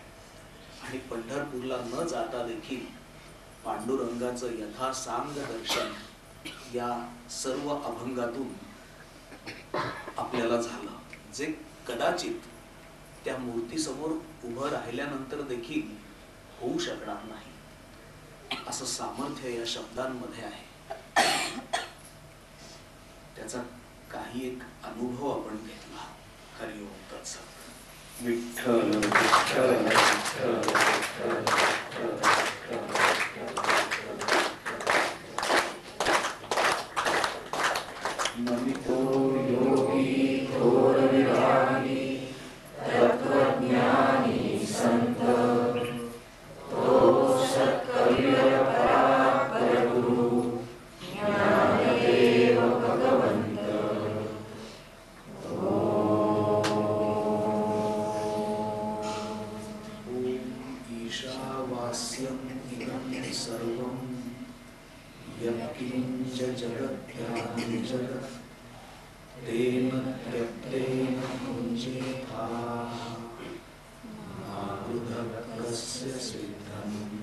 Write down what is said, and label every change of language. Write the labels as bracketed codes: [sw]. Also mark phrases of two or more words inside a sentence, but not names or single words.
[mr] आणि पंढरपूरला न जाता देखील पांडुरंगाचं यथासांग दर्शन या सर्व अभंगातून आपल्याला झालं, जे कदाचित त्या मूर्तीसमोर उभं राहिल्यानंतर देखील होऊ शकणार नाही. असं सामर्थ्य या शब्दांमध्ये आहे. त्याचा काही एक अनुभव आपण घेतला. [sa] हरि ओम तत्सत. [mr] विठ्ठल विठ्ठल विठ्ठल नमितो योगी घोर विरागी तत्वज्ञानी संत तो सत्कविर परात्पर गुरु ज्ञानदेव भगवंत. [sa] ईशावास्यम् इदं सर्वं यत्किञ्च जगत्यां जगत् तेन त्यक्तेन कुञ्चिता नाबुधकस्य सिद्धम्.